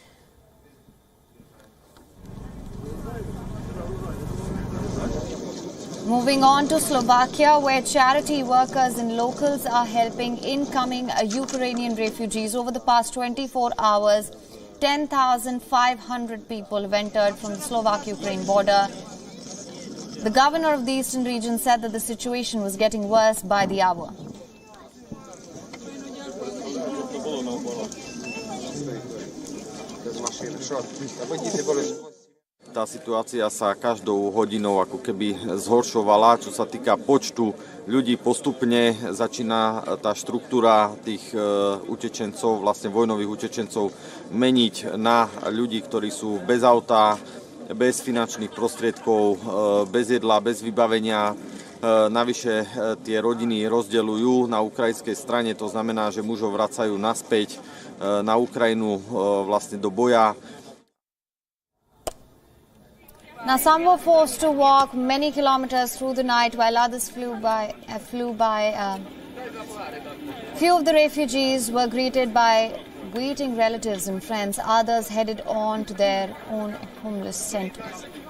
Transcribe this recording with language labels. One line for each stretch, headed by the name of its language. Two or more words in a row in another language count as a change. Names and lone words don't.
English: Moving on to Slovakia, where charity workers and locals are helping incoming Ukrainian refugees. Over the past 24 hours, 10,500 people have entered from the Slovak-Ukraine border. The governor of the eastern region said that the situation was getting worse by the hour.
Slovak: Tá situácia sa každou hodinou ako keby zhoršovala, čo sa týka počtu ľudí. Postupne začína tá štruktúra tých utečencov, vlastne vojnových utečencov, meniť na ľudí, ktorí sú bez auta, bez finančných prostriedkov, bez jedla, bez vybavenia. Navyše tie rodiny rozdeľujú na ukrajinskej strane, to znamená, že mužov vracajú naspäť na Ukrajinu vlastne do boja.
English: Now, some were forced to walk many kilometers through the night, while others flew by. Few of the refugees were greeted by waiting relatives and friends. Others headed on to their own homeless centers.